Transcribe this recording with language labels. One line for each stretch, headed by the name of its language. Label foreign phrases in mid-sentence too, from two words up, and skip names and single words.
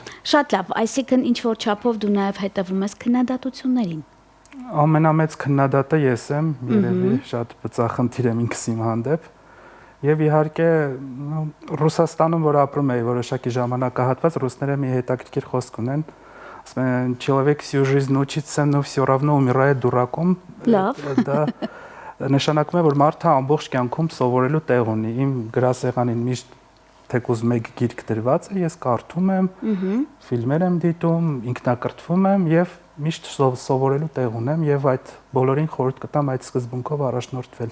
Armenian: Շատ լավ, այսինքն ինչ որ չափով դու նաև հետևում ես քննադատություններին։ Ամենամեծ քննադատը ես եմ, երևի շատ բծախնդիր եմ ինքս իմ հանդեպ։ Եվ իհարկե Ռուսաստանում, որ ապրում էի որոշակի ժամանակահատված, ռուսները մի հետաքրքիր խոսք ունեն, ասում են
Russian: «Человек всю жизнь учится, но всё равно умирает дураком»։
Armenian: Լավ։ Դա նշանակում է, որ մարդը ամբողջ կյանքում սովորելու տեղ ունի։ Իմ գրասեղանին միշտ թեկուզ մեկ գիրք դրված է, ես կարդում եմ, ֆիլմեր եմ դիտում, ինքնակրթվում եմ եւ միշտ սովորելու տեղ ունեմ եւ այդ բոլորին խորհուրդ կտամ այդ սկզբունքով առաջնորդվել։